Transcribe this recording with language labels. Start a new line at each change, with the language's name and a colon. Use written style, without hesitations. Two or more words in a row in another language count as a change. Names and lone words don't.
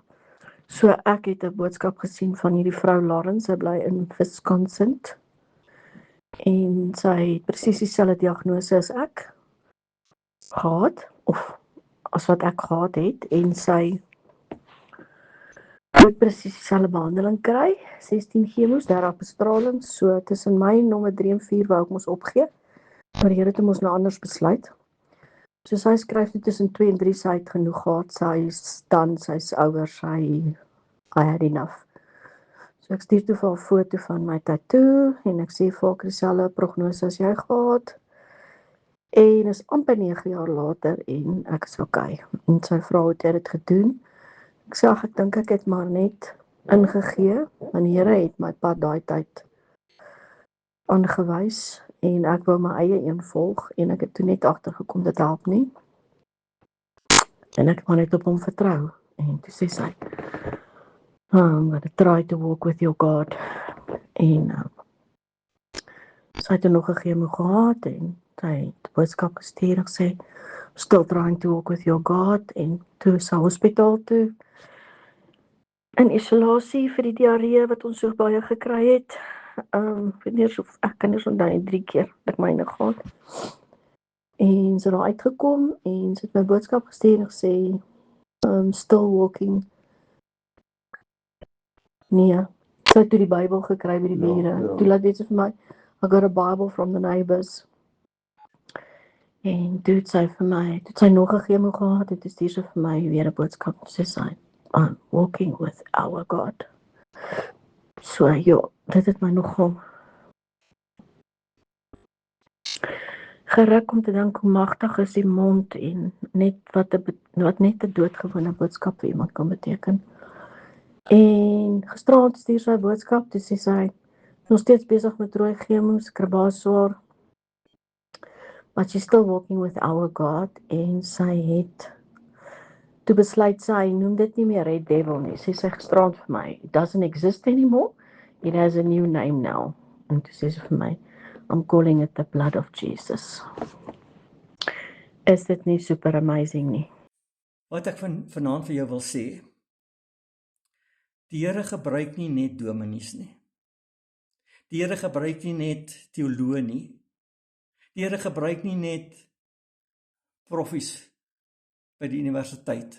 Afrikaans: So ek het 'n boodskap gesien van hierdie vrou Lawrence, sy bly in Wisconsin, en sy het presies dieselfde diagnose as ek gehad, of as wat ek gehad het, en sy moet presies dieselfde behandeling kry, 16 chemo's, 30 bestralings, so tussen my nommer 3 en 4 wou ek mos opgee, maar die Here het ons nou anders besluit. So sy skryf dit tussen 2 en 3, sy het genoeg gehad, sy's ouer,
English: I had enough.
Afrikaans: So ek stuur toe vir 'n foto van my tattoo en ek sê vir haar dieselfde prognose as jy gehad. En is amper 9 jaar later en ek is okay. En sy vra hoe het jy dit gedoen? Ek sê ag, ek dink ek het maar net ingegee. Want die Here het my pad daai tyd aangewys en ek wou my eie een volg en ek het toe net agtergekom dit help nie. En ek het maar net op hom vertrou. En toe sê sy,
English: I'm gonna try to walk with your God.
Afrikaans: En sy het nog 'n chemo gehad en sy het boodskap gestuur en sê,
English: still trying to walk with your God.
Afrikaans: En toe sy hospitaal toe in isolasie vir die diarree wat ons so baie gekry het. Ek kan nie so onthou 3 keer ek myne gehad. En sy het daar uitgekom en sy het my boodskap gestuur en gesê,
English: still walking.
Afrikaans: Nee, sy het toe die Bybel gekry by die bure. Toe laat weet sy vir my,
English: I got a Bible from the neighbors.
Afrikaans: En toe het sy vir my, toe het sy nog 'n chemo gehad, en toe stuur sy vir my weer 'n boodskap, sê sy,
English: I'm walking with our God.
Afrikaans: So ja, dit het my nogal geruk om te dink hoe magtig is die mond en net wat net 'n doodgewone boodskap vir iemand kan beteken. En gisteraand stuur sy 'n boodskap, toe sê sy, nog steeds besig met rooi chemo, sy kry baie swaar.
English: But she's still walking with our God
Afrikaans: en sy het toe besluit sy noem dit nie meer Red Devil nie. Sê sy gisteraand vir my,
English: it doesn't exist anymore. It has a new name now.
Afrikaans: En toe sê sy vir my,
English: I'm calling it the blood of Jesus.
Afrikaans: Is dit nie
English: super amazing
Afrikaans: nie? Wat ek vanaand vir jou wil sê, die Here gebruik nie net dominees nie. Die Here gebruik nie net teoloë nie. Die Here gebruik nie net proffies by die universiteit.